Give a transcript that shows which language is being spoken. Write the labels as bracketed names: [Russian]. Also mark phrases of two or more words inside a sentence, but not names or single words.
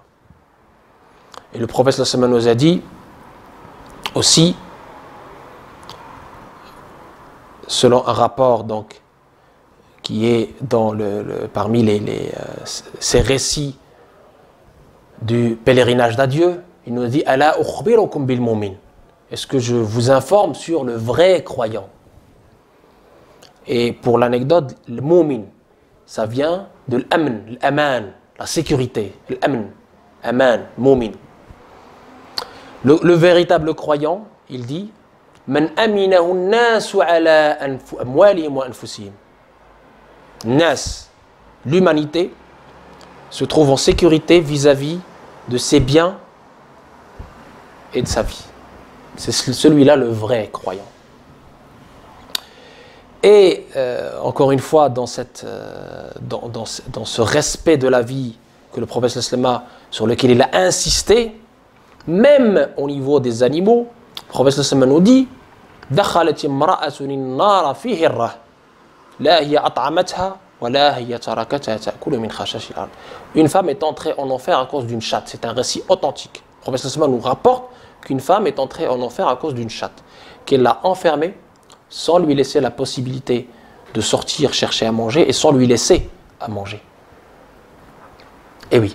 [French] Et le prophète [Arabic] صلى الله عليه وسلم [French] nous a dit aussi, selon un rapport donc qui est dans parmi ces récits du pèlerinage d'adieu, il nous dit: [Arabic] ألا أخبركم بالمؤمن. [French] Est-ce que je vous informe sur le vrai croyant? Et pour l'anecdote, le mu'min, ça vient de l'amn, l'aman, la sécurité, l' [Arabic] أمن، أمان، مؤمن. [French] Le véritable croyant, il dit: [Arabic] من أمنه الناس على أموالهم وأنفسهم. [French] Nas, l'humanité, se trouve en sécurité vis-à-vis de ses biens et de sa vie. C'est celui-là le vrai croyant. Et encore une fois, dans ce respect de la vie que le prophète [Arabic] صلى الله عليه وسلم, [French] sur lequel il a insisté, même au niveau des animaux, le prophète [Arabic] صلى الله عليه وسلم [French] nous dit: [Arabic] دخلت امرأة النار في هرة لا هي أطعمتها ولا هي تركتها تأكل من خشاش الأرض. [French] Une femme est entrée en enfer à cause d'une chatte. C'est un récit authentique. Le prophète [Arabic] صلى الله عليه وسلم [French] nous rapporte qu'une femme est entrée en enfer à cause d'une chatte, qu'elle l'a enfermée sans lui laisser la possibilité de sortir chercher à manger et sans lui laisser à manger. Et oui.